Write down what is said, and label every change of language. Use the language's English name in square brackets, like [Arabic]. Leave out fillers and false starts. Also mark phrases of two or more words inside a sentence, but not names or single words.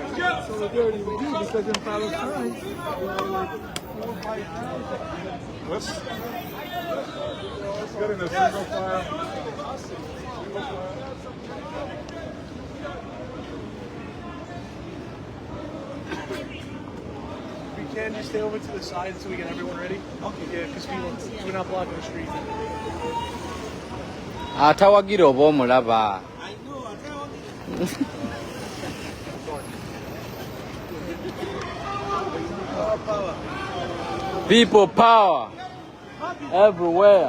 [English] Let's get in a single file. We can just stay over to the side so we get everyone ready. Okay. Yeah, because we're not blocking the street. [Ganda] Atawagira oba omulaba. [English] People power everywhere.